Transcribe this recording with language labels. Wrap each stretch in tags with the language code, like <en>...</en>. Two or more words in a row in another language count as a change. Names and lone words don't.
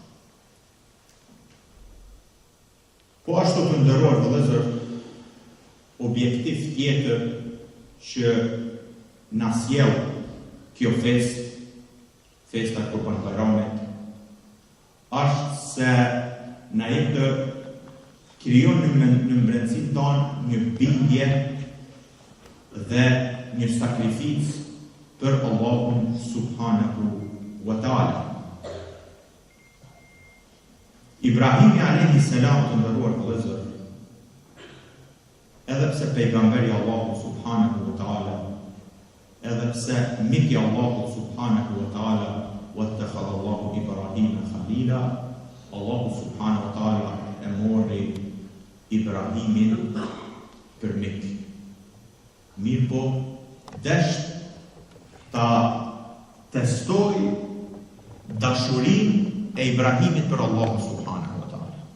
<sq>Po ashtu të nderuar vëllezër, objektiv tjetër që na sjell kjo festa e Kurban Bayramit, është se na jep të krijon në brendësinë tonë një bindje dhe një sakrificë për Allahun</sq> <ar>سبحانه وتعالى.</ar> <sq>Ibrahimi</sq> <ar>عليه السلام,</ar> <sq>të nderuar vëllezër, edhe pse pejgamberi Allahu</sq> <ar>سبحانه وتعالى,</ar> <sq>edhe pse miki Allahu</sq> <ar>سبحانه وتعالى, واتخذ الله إبراهيم خليلا,</ar> <sq>Allahu</sq> <ar>سبحانه وتعالى</ar> <sq>e mori Ibrahimin për mik. Mirë po, desht ta testoj dashurinë e Ibrahimit për Allahu</sq> <ar>سبحانه وتعالى.</ar>